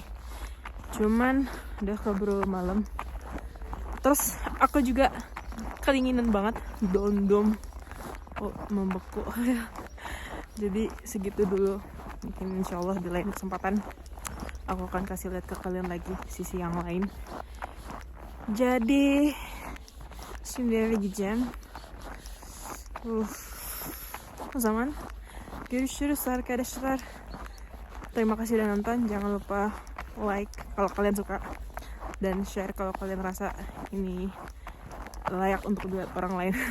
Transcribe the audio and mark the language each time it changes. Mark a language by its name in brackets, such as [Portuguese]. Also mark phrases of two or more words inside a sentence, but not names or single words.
[Indonesian] Cuman udah keburu malam. Terus aku juga kedinginan banget, dom. Oh, membeku. Jadi segitu dulu. Mungkin insyaallah di lain kesempatan aku akan kasih lihat ke kalian lagi sisi yang lain. [Turkish] Jadi şimdi eve gideceğim. O zaman görüşürüz arkadaşlar. [Indonesian] Terima kasih udah nonton. Jangan lupa like kalau kalian suka dan share kalau kalian rasa ini layak untuk dilihat orang lain.